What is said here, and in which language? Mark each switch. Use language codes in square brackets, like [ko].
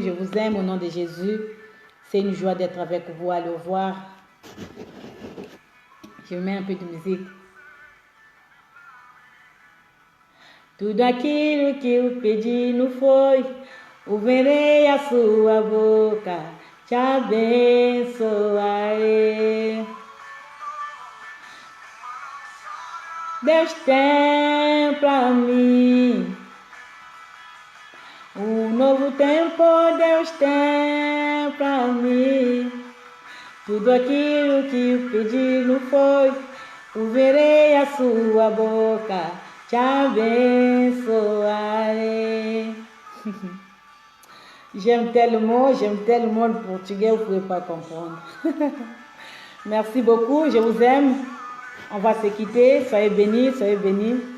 [fr] Je vous aime au nom de Jésus. C'est une joie d'être avec vous. Allez, au revoir. Je mets un peu de musique. [pt] Tudo aquilo que eu pedi não foi, ouvirei a sua boca, te abençoarei. Deus tem pra mim um novo tempo, Deus tem pra mim. Tudo aquilo que eu pedi não foi, ouvirei a sua boca, te abençoarei. [fr] J'aime tellement le portugais, vous ne pouvez pas comprendre. Merci beaucoup, je vous aime. On va se quitter, soyez bénis, soyez bénis.